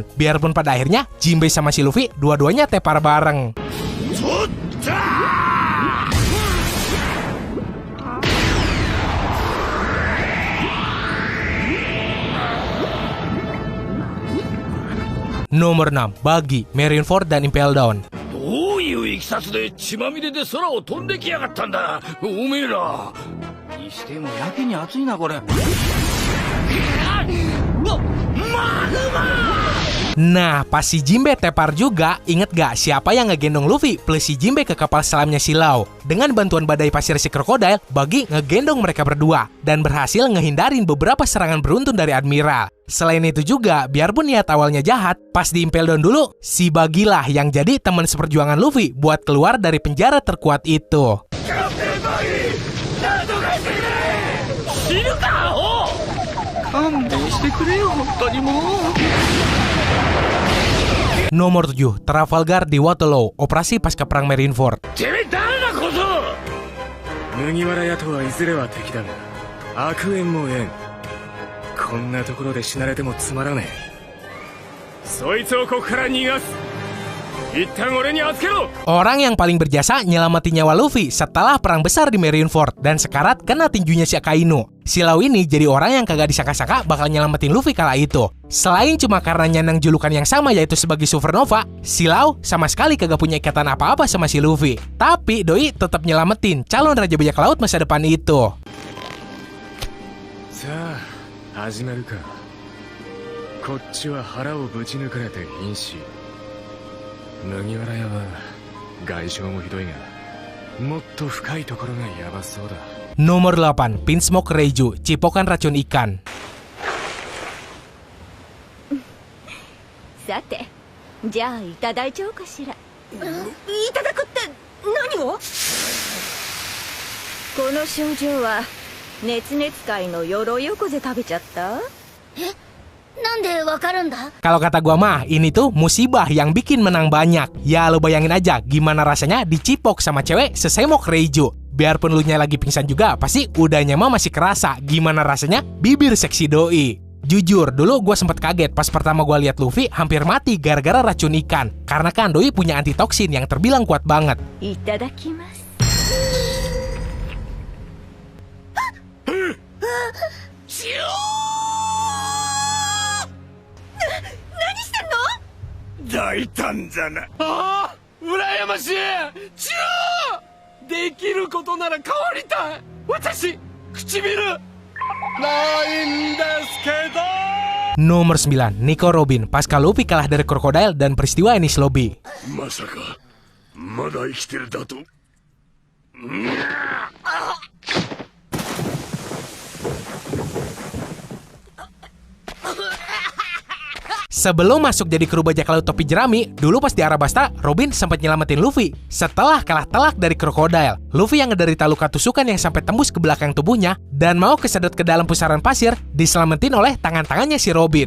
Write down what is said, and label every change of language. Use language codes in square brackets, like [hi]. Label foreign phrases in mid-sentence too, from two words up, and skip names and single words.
[id] Biarpun pada akhirnya, Jinbe sama si Luffy dua-duanya tepar bareng. Nomor 6, Buggy, Marineford dan Impel Down. [ja] どういういきさつで血まみれで空を飛んできやがったんだおめえら。にしてもやけに暑いなこれ。 [id] Nah, pas si Jinbe tepar juga, inget gak siapa yang ngegendong Luffy plus si Jinbe ke kapal selamnya si Law? Dengan bantuan badai pasir si krokodil, Buggy ngegendong mereka berdua dan berhasil ngehindarin beberapa serangan beruntun dari Admiral. Selain itu juga, biarpun niat awalnya jahat, pas di Impel Down dulu, si Buggy lah yang jadi teman seperjuangan Luffy buat keluar dari penjara terkuat itu. Nomor 7, Trafalgar di Waterloo, operasi pasca perang Marineford. [ja] てめえ誰だ小僧。麦わら屋とはいずれは敵だが悪縁も縁。こんなところで死なれてもつまらねえ。そいつをここから逃がす。一旦俺に預けろ。 [id] Orang yang paling berjasa nyelamatin nyawa Luffy setelah perang besar di Marineford dan sekarat kena tinjunya si Akainu. Si Law ini jadi orang yang kagak disangka-sangka bakal nyelamatin Luffy kala itu. Selain cuma karena nyandang julukan yang sama yaitu sebagai Supernova, si Law sama sekali kagak punya ikatan apa-apa sama si Luffy. Tapi Doi tetap nyelamatin calon raja bajak laut masa depan itu. [ja] さあ始まるか。こっちは腹をぶち抜かれて瀕死。麦わら屋は外傷もひどいがもっと深いところがヤバそうだ。 [id] Nomor 8, Pinsmoke Reiju, cipokan racun ikan. [ja] さて、じゃあいただいちゃおうかしら。いただくって何を？この症状は熱々界の鎧横で食べちゃった？え？なんでわかるんだ? [id] Kalau kata gua mah, ini tuh musibah yang bikin menang banyak. Ya lo bayangin aja gimana rasanya dicipok sama cewek sesemok Reiju. Biarpun lu nya lagi pingsan juga, pasti udahnya mah masih kerasa gimana rasanya bibir seksi Doi. Jujur, dulu gue sempet kaget pas pertama gue lihat Luffy hampir mati gara-gara racun ikan. Karena kan Doi punya antitoksin yang terbilang kuat banget. [ja] いただきます。何してんの? 大胆だな。ああ羨ましい。チューできることなら変わりたい。私唇ないんですけど。 [id] Nomor 9, Nico Robin, pasca Luffy kalah dari krokodil dan peristiwa Enies Lobby. [ja] まさかまだ生きてるだと。 [id] Sebelum masuk jadi kru bajak laut topi jerami, dulu pas di Arabasta, Robin sempat nyelamatin Luffy. Setelah kalah telak dari krokodil, Luffy yang ngederita luka tusukan yang sampai tembus ke belakang tubuhnya dan mau kesedot ke dalam pusaran pasir, diselamatin oleh tangan-tangannya si Robin.